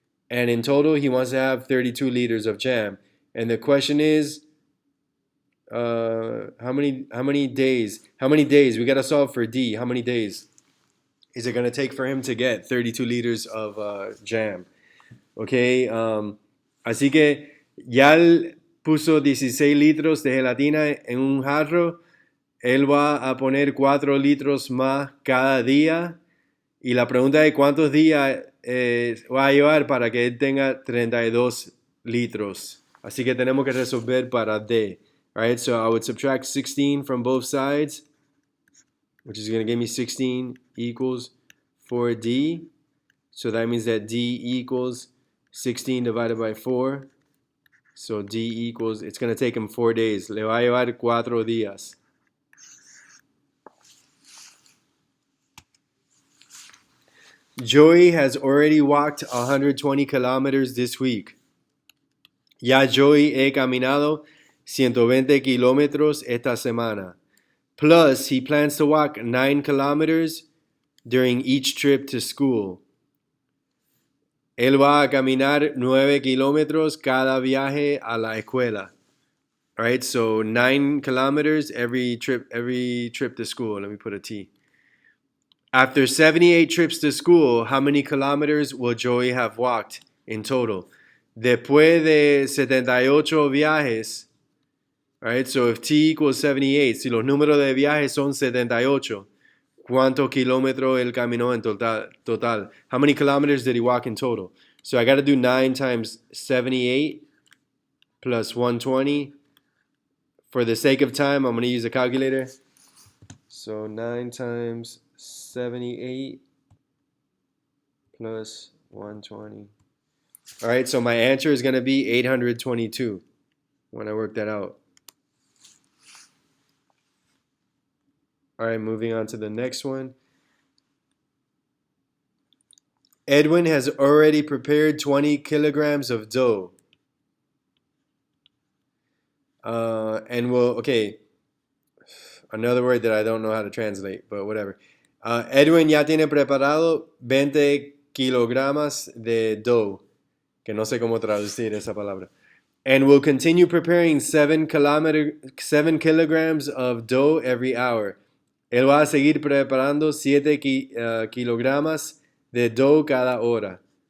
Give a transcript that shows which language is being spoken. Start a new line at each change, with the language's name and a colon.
English: And in total, he wants to have 32 liters of jam. And the question is, how many days? How many days? We got to solve for D. How many days is it going to take for him to get 32 liters of jam?
Spanish: Okay, así que ya él puso 16 litros de gelatina en un jarro. Él va a poner 4 litros más cada día. Y la pregunta es cuántos días va a llevar para que él tenga 32 litros. Así que tenemos que resolver para D.
English: Alright, so I would subtract 16 from both sides, which is going to give me 16 equals 4D. So that means that D equals 16 divided by 4. So D equals, it's going to take him 4 days. Le va a llevar 4 días. Joey has already walked 120 kilometers this week.
Spanish: Ya Joey he caminado 120 kilómetros esta semana.
English: Plus, he plans to walk 9 kilometers during each trip to school.
Spanish: Él va a caminar 9 kilómetros cada viaje a la escuela.
English: All right, so 9 kilometers every trip to school. Let me put a T. After 78 trips to school, how many kilometers will Joey have walked in total?
Spanish: Después de 78 viajes, all right, so if T equals 78, si los números de viajes son 78, ¿cuántos kilómetros él caminó en total?
English: How many kilometers did he walk in total? So I got to do 9 times 78 plus 120. For the sake of time, I'm going to use a calculator. So 9 times 78 plus 120. All right, so my answer is going to be 822 when I work that out. All right, moving on to the next one. Edwin has already prepared 20 kilograms of dough. And will, okay, another word that I don't know how to translate, but whatever.
Spanish: Edwin ya tiene preparado 20 kilogramos de dough, que no sé cómo traducir esa palabra.
English: And will continue preparing 7 kilograms of dough every hour.
Spanish: Él va a seguir preparando 7 kilogramos de dough cada hora.